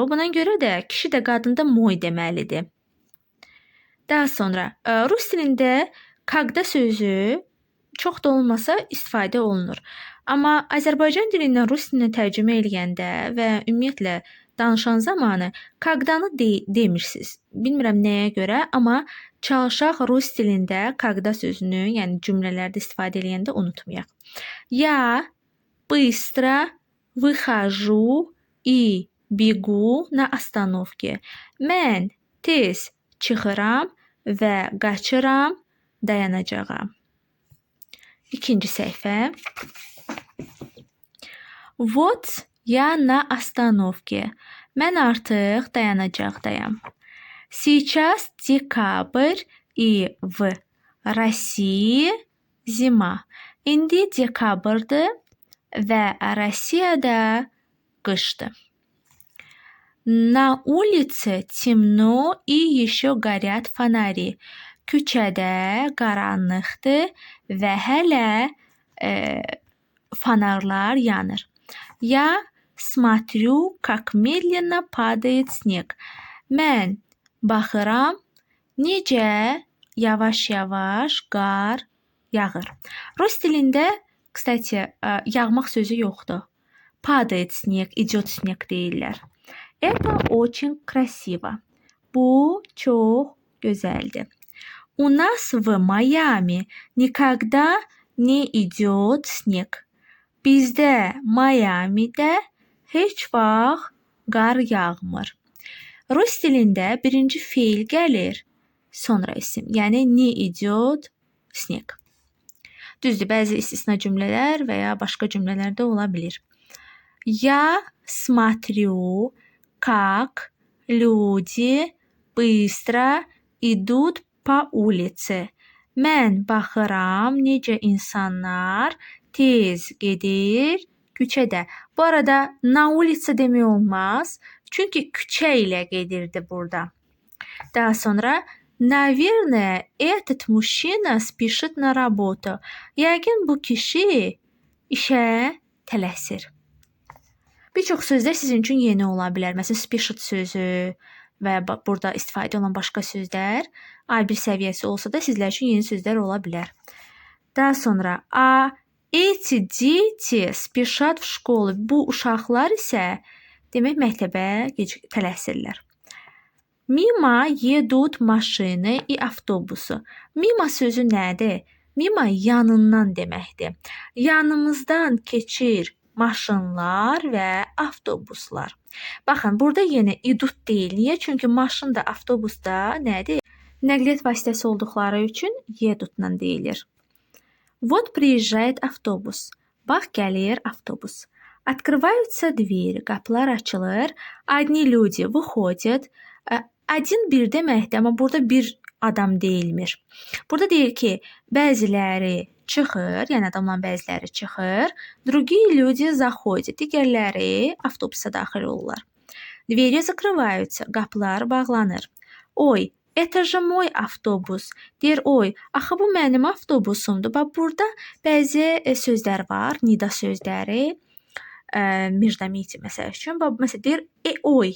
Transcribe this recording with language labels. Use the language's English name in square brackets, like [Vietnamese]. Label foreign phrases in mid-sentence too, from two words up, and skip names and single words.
[Azerbaijani] Buna görə də kişi də qadın da moy deməlidir. Daha sonra rus dilində когда sözü çox da olmasa istifadə olunur. Amma Azərbaycan dilindən rus dilinə tərcümə eləyəndə və ümumiyyətlə danışan zamanı когда-nı demirsiniz. Bilmirəm nəyə görə, amma çalışaq rus dilində когда sözünü, yəni cümlələrdə istifadə eləyəndə unutmayaq. [Russian] Я быстро выхожу и бегу на остановке. [Azerbaijani] Mən tez çıxıram və qaçıram dayanacağa. İkinci səhifə. [Russian] Вот я на остановке. [Azerbaijani] Mən artıq dayanacaqdayam. [Russian] Сейчас декабрь и в России зима. [Azerbaijani] İndi dekabrdır və Rusiyada qışdır. [Russian] На улице темно и еще горят фонари. [Azerbaijani] Küçədə qaranlıqdır və hələ fanarlar yanır. [Russian] Я смотрю, как медленно падает снег. [Azerbaijani] Mən baxıram, necə yavaş-yavaş qar yağır. Rus dilində, kстати, yağmaq sözü yoxdur. [Russian] Падает снег, идет снег deyirlər. Это очень красиво. [Azerbaijani] Bu çox gözəldir. [Russian] У нас в Майами никогда не идет снег. [Azerbaijani] Bizdə Mayami'də heç vaxt qar yağmır. Rus dilində birinci feil gəlir, sonra isim. Yəni [Russian] не идет снег. [Azerbaijani] Düzdür, bəzi istisna cümlələr və ya başqa cümlələr də ola bilir. [Russian] Я смотрю, как люди быстро идут по улице. [Azerbaijani] Mən baxıram, necə insanlar tez gedir küçədə. Bu arada [Russian] на улица [Azerbaijani] demək olmaz. Çünki küçə ilə gedirdi burada. Daha sonra [Russian] наверное, этот мужчина спешит на работу. [Azerbaijani] Yəqin bu kişi işə tələsir. Bir çox sözlər sizin üçün yeni ola bilər. Məsələn, spешит sözü və burada istifadə olunan başqa sözlər A1 səviyyəsi olsa da sizlər üçün yeni sözlər ola bilər. Daha sonra [Russian] эти дети спешат в школу. [Azerbaijani] Bu uşaqlar isə demək məktəbə tələsirlər. [Russian] Mimo едут машины и автобусы. [Azerbaijani] Mimo sözü nədir? Mimo yanından deməkdir. Yanımızdan keçir maşınlar və avtobuslar. Baxın, burada yenə idut deyil. Niyə? Çünki maşın da, avtobus da nədir? Nəqliyyat vasitəsi olduqları üçün едутla deyilir. [Russian] Вот приезжает автобус. [Azerbaijani] Bax, gəlir avtobus. [Russian] Открываются двери. [Azerbaijani] Qapılar açılır. [Russian] Одни люди выходят. [Azerbaijani] Один bir deməkdir, amma burada bir adam deyilmir. Burada deyir ki, bəziləri çıxır, yəni adamların bəziləri çıxır. [Russian] Другие люди заходят. [Azerbaijani] Digərləri avtobusa daxil olurlar. [Russian] Двери закрываются. [Azerbaijani] Qapılar bağlanır. Oy, [Russian] это же мой автобус. [Azerbaijani] Deyir, oy, axı bu mənim avtobusumdur. Bax, burada bəzi sözlər var, nida sözləri. Междометие məsəl üçün. Məsələn, deyir, oy.